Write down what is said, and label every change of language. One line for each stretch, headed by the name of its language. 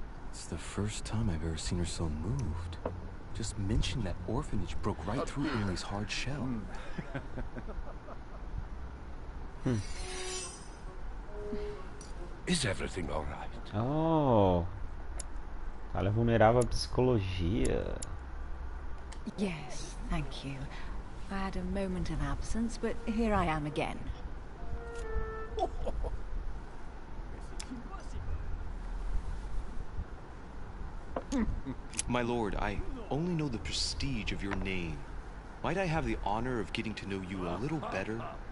English: It's the first time I've ever seen her so moved. Just mention that orphanage broke right through Emily's hard shell. Is everything all right? Oh.
Portuguese: Ela é vulnerável à psicologia.
English: Yes, thank you. I had a moment of absence, but here I am again. My lord, I only know the prestige of your name. Might I have the honor of getting to know you a little better?